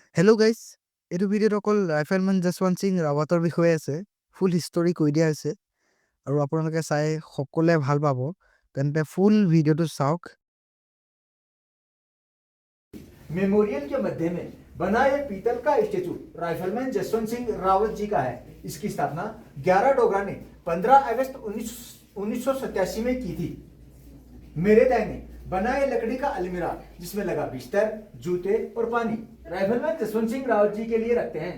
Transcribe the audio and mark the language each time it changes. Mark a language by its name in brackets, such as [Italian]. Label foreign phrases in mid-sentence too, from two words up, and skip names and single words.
[English] hello guys, [Assamese] এইটো ভিডিঅ'ত অকল ৰাইফেলমেন জছৱন্ত সিং ৰাৱাটৰ বিষয়ে আছে। [English] full history [Assamese] কৈ দিয়া হৈছে আৰু আপোনালোকে চাই সকলোৱে ভাল পাব। তেন্তে ফুল ভিডিঅ'টো চাওক। [Hindi] मेमोरियल के मध्य में बना ये पीतल का स्टेचू राइफलमैन जसवंत सिंह रावत जी का है। इसकी स्थापना 11 डोगरा ने 15 अगस्त 1987 में की थी। मेरे दाहिने बना ये लकड़ी का अलमीरा जिसमें लगा बिस्तर, जूते और पानी राइफलमैन जसवंत सिंह रावत जी के लिए रखते हैं।